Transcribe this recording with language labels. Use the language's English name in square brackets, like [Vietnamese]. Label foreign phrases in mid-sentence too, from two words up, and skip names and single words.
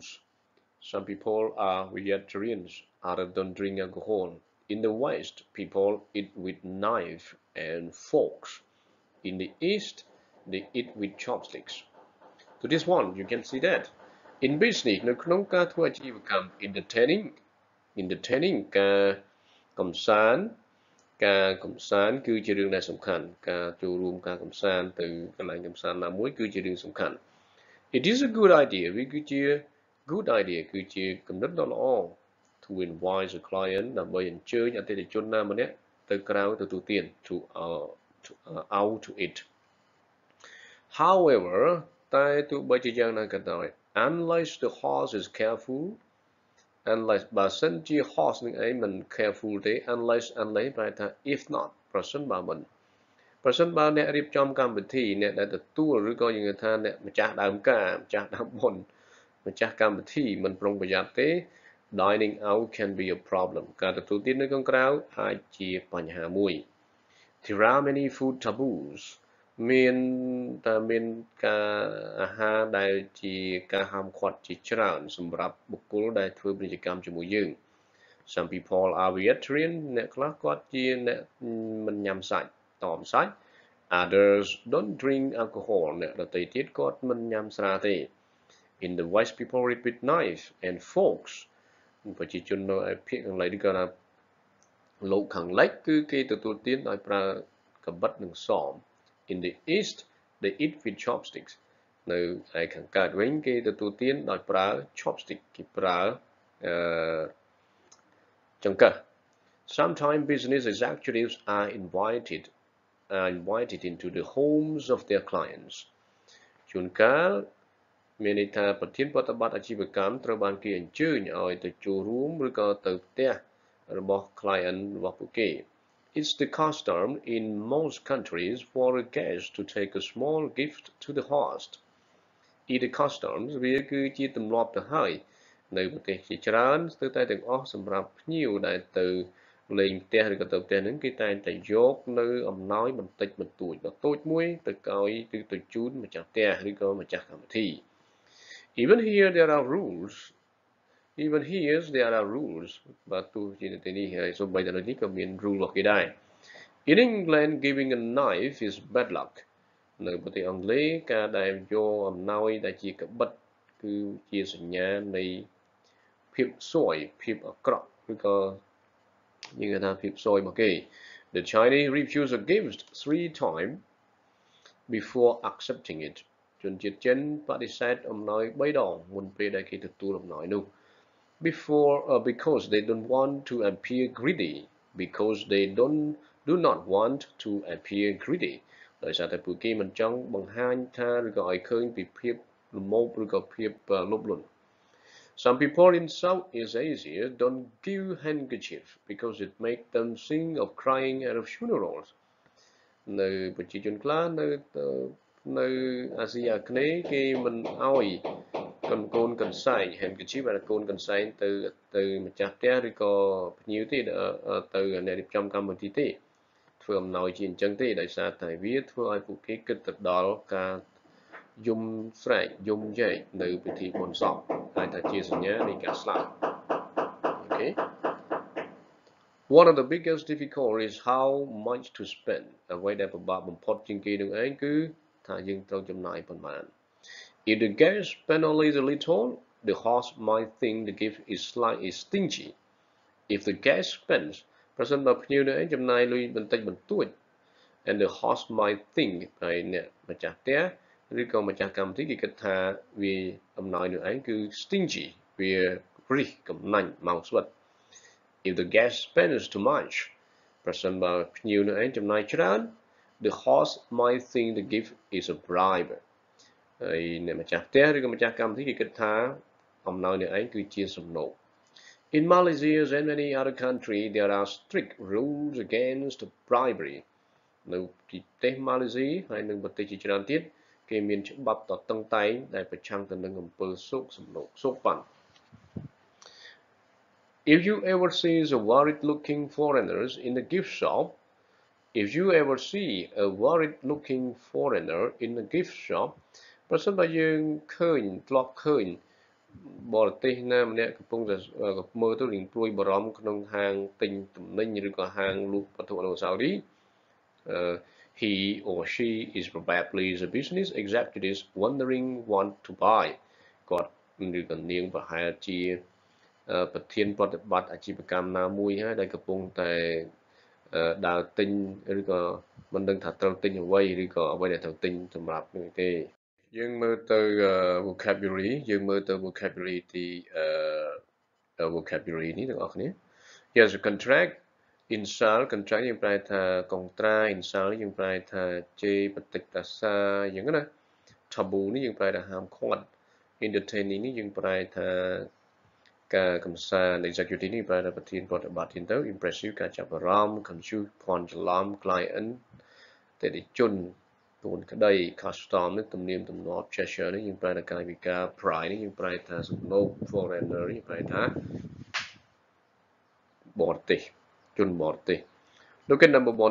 [English] Some people are vegetarians, others don't drink alcohol. In the West, people eat with knife and forks. In the East, they eat with chopsticks. So this one, you can see that. In business, [Khmer] នៅក្នុងការធ្វើអាជីវកម្ម entertaining ការកំសាន្តគឺជារឿងដែលសំខាន់ការ ចូលរួមការកំសាន្តទៅកន្លែងកំសាន្តណាមួយគឺជារឿងសំខាន់ [English] It is a good idea [Khmer] វាគឺជា [English] good idea [Khmer] គឺជាគំនិតដ៏ល្អ [English] to invite a client [Khmer] ដើម្បីអញ្ជើញអតិថិជនណាម្នាក់ទៅក្រៅទទួលទាន [English] out to eat However [Khmer] តែទោះបីជាយ៉ាងណាក៏ដោយ [English] unless the host is careful unless [Khmer] បើសិនជា host នឹងឯងមិន careful ទេ unless ប្រែថា [English] if not [Khmer] ប្រសិនបើអ្នករៀបចំកម្មវិធីអ្នកដែលទទួលឬក៏យើងថាអ្នកម្ចាស់ដើមការម្ចាស់ដើមបុ ណ្យម្ចាស់កម្មវិធីមិនប្រុងប្រយ័ត្នទេ [English] dining out can be a problem [Khmer] ការទទួលទាននៅខាងក្រៅអាចជាបញ្ហាមួយ [English] There are many food taboos [Khmer] មានការអា ហារដែលជាការហាមឃាត់ជាច្រើនសម្រាប់បុគ្គលដែលធ្វើពាណិជ្ជកម្មជាមួយយើង [English] Some people are vegetarian [Khmer] អ្នកខ្លះ គាត់ជាអ្នកមិនញ៉ាំសាច់តមសាច់ [English] Others don't drink alcohol [Khmer] អ្នកដទៃទៀតគាត់មិនញ៉ាំស្រាទេ [English] In the West people eat with knife and forks [Khmer] ប្រជាជននៅឯភាគខាងលិចឬក៏ថាលោកខាងលិចគឺគេទទួលទានដោយប្រើកាំបិតនិងសម [English] In the East they eat with chopsticks [Khmer] នៅឯខាងកើតវិញគេទទួលទានដោយប្រើ chopstick គេប្រើ ចង្កឹះ [English] Sometimes business executives are invited into the homes of their clients [Khmer] ជួនកាលមានន័យថាប្រធានប្រតិបត្តិអាជីវកម្មត្រូវបានគេអញ្ជើញឲ្យទៅចូលរួមឬក៏ទៅផ្ទះរបស់ client របស់ពួកគេ [English] It's the custom in most countries for a guest to take a small gift to the host. It's the customs [Khmer] វាគឺជាទម្លាប់ទៅហើយនៅប្រទេសជាច្រើនស្ទើរតែទាំងអស់សម្រាប់ភ្ញៀវដែលទៅលេងផ្ទះឬក៏ទៅផ្ទះហ្នឹងគេតែងតែយកនៅអំណោយបន្តិចបន្តួចដ៏តូចមួយទៅឲ្យឬទៅជូនម្ចាស់ផ្ទះឬក៏ម្ចាស់កម្មវិធី [English] Even here there are rules [Khmer] បាទទោះជានៅទីនេះ ហើយសូម្បីតែនៅនេះក៏មាន rule របស់គេដែរ [English] In England giving a knife is bad luck [Khmer] នៅប្រទេសអង់គ្លេសការដែលយកអំណោយដែលជាកាបិតគឺជាសញ្ញានៃភាពសួយភាពអាក្រក់ឬក៏យើងថាភាពសួយ [English] របស់គេ The Chinese refuse a gift 3 times before accepting it [Khmer] ជនជាតិចិនបដិសេធអំណោយ3ដងមុនពេលដែលគេទទួលអំណោយនោះ [English] because they don't want to appear greedy because they do not want to appear greedy [Khmer] ដោយសារតែពួកគេមិនចង់បង្ហាញថាឬក៏ឲ្យឃើញពីភាពលមោបឬក៏ភាពលោភលន់ Some [English] people in Southeast Asia don't give handkerchiefs because it makes them think of crying at funerals [Khmer] នៅប្រជាជនខ្លះនៅ អាស៊ីអាគ្នេយ៍គេមិនអោយកូនកន្សែង handkerchief ឬកូនកន្សែងទៅម្ចាស់ផ្ទះឬក៏ភ្ញៀវទេទៅអ្នករៀបចំកម្មវិធីទេធ្វើអំណោយជាអញ្ចឹងទេដោយសារតែវាធ្វើឲ្យពួកគេគិតទៅដល់ការយំស្រែកយំយែកនៅពិធីបុណ្យសពហើយថាជាសញ្ញានៃការស្លាប់ [English] Okay One of the biggest difficulties is how much to spend. [Khmer] អ្វីដែលពិបាកបំផុតជាងគេនឹងឯងគឺថាយើងត្រូវចំណាយប៉ុន្មាន [English] If the guest spend only a little, the host might think the gift is slightly stingy. If the guest spends [Khmer] ប្រសិនបើភ្ញៀវនឹងឯងចំណាយលុយបន្តិចបន្តួច [English] and the host might think [Khmer] ហើយអ្នកម្ចាស់ផ្ទះឬក៏ម្ចាស់កម្មវិធីគេគិតថាវា អំណោយនឹងឯងគឺ stingy វារិះកំណាញ់មកស្វិត [English] If the guest spends too much [Khmer] ប្រសិនបើភ្ញៀវនឹងឯ ងចំណាយច្រើន [English] the host might think the gift is a bribe [Khmer] ហើយអ្នកម្ចាស់ផ្ទះឬក៏ម្ចាស់កម្មវិធីគេគិតថាអំណោយនឹងឯងគឺជាសំណូក [English] In Malaysia and many other countries there are strict rules against bribery [Khmer] នៅប្រទេសម៉ាឡេស៊ីហើយនិងប្រទេសជាច្រើនទៀតគេមានច្បាប់តតឹងតែងដែលប្រឆាំងទៅនឹងអំពើសោកសំណូកសោកប៉ាន់ [English] If you ever see a worried-looking foreigners in a gift shop, if you ever see a worried-looking foreigner in a gift shop, [Khmer] ប្រសិនបើយើងឃើញធ្លាប់ឃើញបរទេសណាម្នាក់កំពុងតែមើលទៅរៀងព្រួយបារម្ភក្នុងហាងទិញទំនិញឬក៏ហាងល ក់វត្ថុអនុស្សាវរីយ៍ [English] he or she is probably a business executive wondering what to buy [Khmer] គាត់ឬក៏នាងប្រហែលជាប្រធានប្រតិបត្តិអាជីវកម្មណាមួយហើយដែលកំពុង តែដើរទិញឬក៏មិនដឹងថាត្រូវទិញអ្វីឬក៏អ្វីដែលត្រូវទិញសម្រាប់នោះទេយើងមើលទៅ vocabulary យើងមើលទៅ vocabulary ទីvocabulary នេះ ទាំងអស់គ្នា [English] Yes a contract insult contract [Khmer] យើងប្រែថាកុងត្រា insult យើងប្រែថាជេរបតិកតាសាយ៉ាង ណា taboo នេះយើងប្រែថាហាមឃាត់ entertaining នេះយើងប្រែថាការកំសាន្ត executive នេះប្រែថាប្រធានប្រតិបត្តិទៀតទៅ impressive ការចាប់អារម្មណ៍ confuse ភ័ន្តច្រឡំ client តេតិជនទូនក្តី custom នេះទំនៀមទម្លាប់ gesture នេះយើងប្រែថាកាយវិការ pride នេះយើងប្រែថាសំណូក foreigner នេះប្រែថាបរទេសជនបរទេស [English] Look at number one.